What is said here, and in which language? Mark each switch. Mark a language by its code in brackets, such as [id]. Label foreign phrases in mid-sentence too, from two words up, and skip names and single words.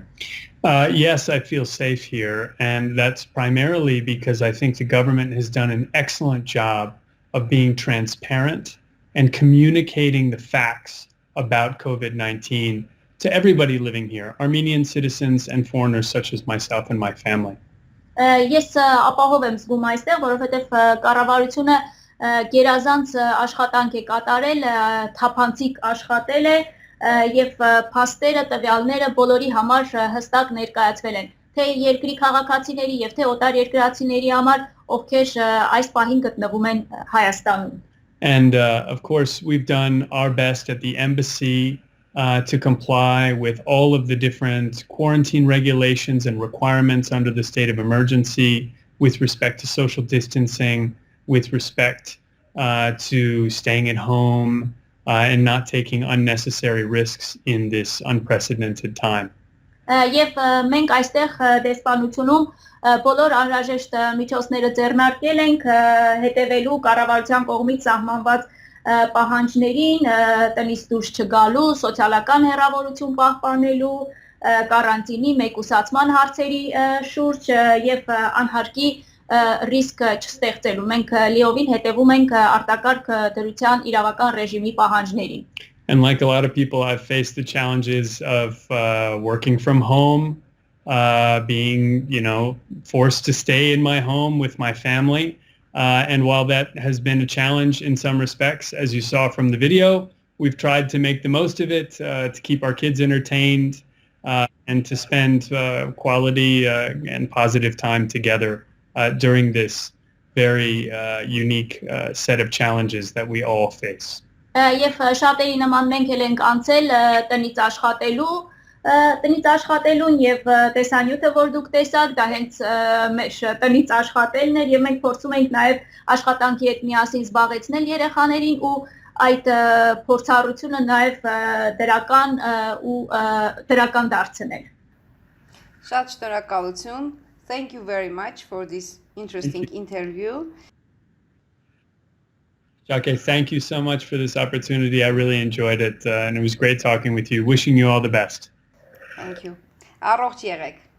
[en] Yes, I feel safe here, and that's primarily because I think the government has done an excellent job of being transparent and communicating the facts about COVID-19 to everybody living here, Armenian citizens and foreigners such as myself and my family. [hy] Ես ապահով եմ զգում այստեղ, որովհետև կառավարությունը գերազանց աշխատանք է կատարել, թափանցիկ աշխատել է եւ փաստերը, տվյալները բոլորի համար հստակ ներկայացվել են, թե երկրի քաղաքացիների եւ թե օտար երկրացիների համար, ովքեր այս պահին գտնվում են Հայաստանում։ [en] And of course, we've done our best at the embassy to comply with all of the different quarantine regulations and requirements under the state of emergency with respect to social distancing, with respect to staying at home and not taking unnecessary risks in this unprecedented time. [hy] Եվ մենք այստեղ դեսպանությունում բոլոր անհրաժեշտ միջոցները ձեռնարկել ենք հետևելու կառավարության կողմից սահմանված պահանջներին, տնից դուրս չգալու, սոցիալական հեռավորություն պահպանելու, կարանտինի մեկուսացման հարցերի շուրջ եւ անհարկի ռիսկ չստեղծելու։ Մենք լիովին հետևում ենք արտակարգ դրության իրավական ռեժիմի պահանջներին։ [en] And like a lot of people, I've faced the challenges of working from home, being, forced to stay in my home with my family, And while that has been a challenge in some respects, as you saw from the video, we've tried to make the most of it, to keep our kids entertained, and to spend quality and positive time together during this very unique set of challenges that we all face. [hy] Եվ շատերի նման մենք էլ ենք անցել տնից աշխատելուն եւ տեսանյութը, որ դուք տեսաք, դա հենց մեր տնից աշխատելն էր եւ մենք փորձում ենք նաեւ աշխատանքի հետ միասին զբաղեցնել երեխաներին ու այդ փորձառությունը նաեւ դրական դարձնել։ Շատ շնորհակալություն. [en] Thank you very much for this interesting interview. Jacques, thank you so much for this opportunity. I really enjoyed it, and it was great talking with you. Wishing you all the best. Thank you. [hy] Առողջ եղեք։